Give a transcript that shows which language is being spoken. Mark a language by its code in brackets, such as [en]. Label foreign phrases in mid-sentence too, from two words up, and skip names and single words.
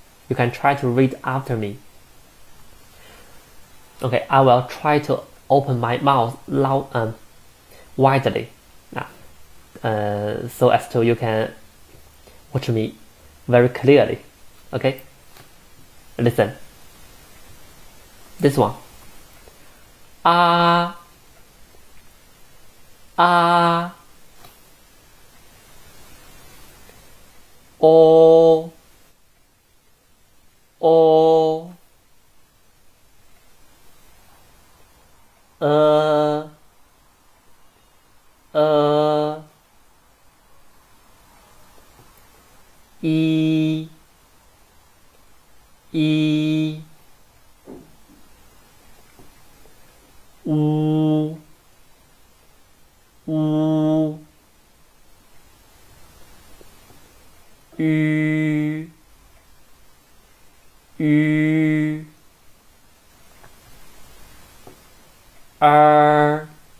[en] You can try to read after me. Okay, I will try to open my mouth loud widely, so as to you can watch me very clearly. Okay, listen. This one. Ah. O. E. U. Ü. R.